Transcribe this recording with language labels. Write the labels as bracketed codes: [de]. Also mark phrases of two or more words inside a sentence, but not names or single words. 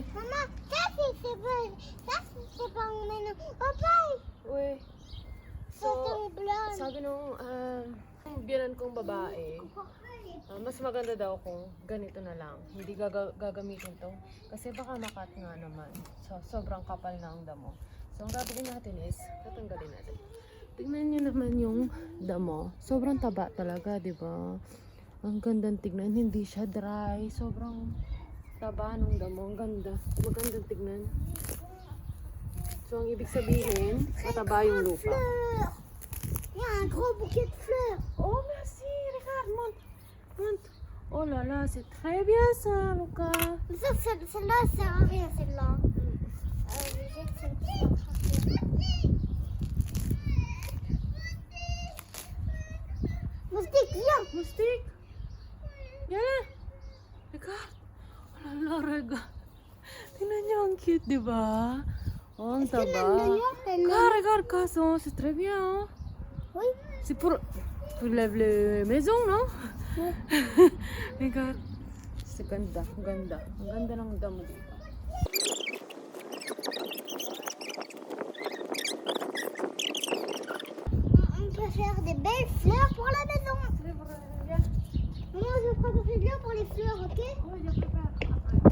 [fr] Maman, ça c'est pas maintenant. Papa, Oui. ça c'est blanc. [tl] Sabi nung biyanan kong babae, mas maganda daw kung ganito na lang. Hindi gagamitin to. Kasi baka makat nga naman. So, sobrang kapal na ang damo. So, ang gagawin natin is, tatanggalin natin. Tignan nyo naman yung damo. Sobrang taba talaga, di ba? Ang gandang tignan. Hindi siya dry. Sobrang taba ng damo. Ang ganda. Magandang tignan. So, ang ibig sabihin, mataba yung lupa. [fr] Il y a un gros bouquet de fleurs. Oh, merci. Regarde, monte. Monte. Oh là là, c'est très bien ça, Luca. Celle-là, elle sert à rien, celle-là. Moustique, viens. Moustique. Viens. Regarde. Oh là là, regarde. [tl] Tingnan niyo, ang cute, di ba? Oh, ang taba. [fr] Regarde, Casson, c'est très bien, hein? Oui. C'est pour lève les maisons, non? Oui. Regarde. C'est [tl] ganda, ganda. Ang ganda ng damo dito. [fr] On peut faire des belles fleurs pour la maison. Maman, je prends des fleurs pour les fleurs, ok? Oui, je prépare.